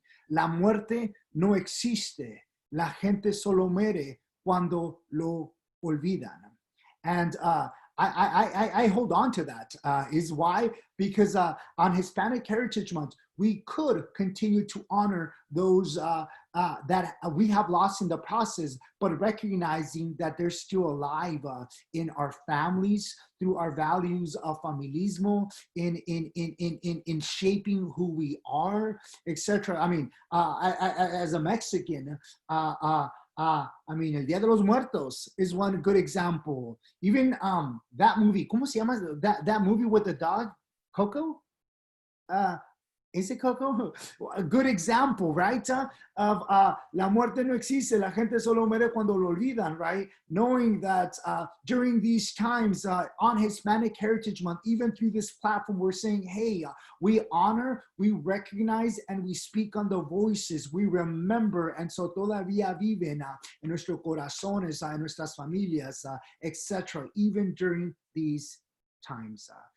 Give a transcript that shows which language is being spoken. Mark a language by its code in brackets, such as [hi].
[es] La muerte no existe, la gente solo muere cuando lo olvidan. [en] And I hold on to that. Is why? Because on Hispanic Heritage Month, we could continue to honor those that we have lost in the process, but recognizing that they're still alive in our families through our values of familismo, in shaping who we are, etc. I mean, as a Mexican, I mean, El Día de los Muertos is one good example. Even that movie, [es] ¿cómo se llama? [en] That movie with the dog, Coco? Is it Coco? A good example, right? [es] Of la muerte no existe, la gente solo muere cuando lo olvidan, right? [en] Knowing that during these times on Hispanic Heritage Month, even through this platform, we're saying, hey, we honor, we recognize, and we speak on the voices, we remember, and so [es] todavía viven en nuestros corazones, en nuestras familias, [en] etc., even during these times.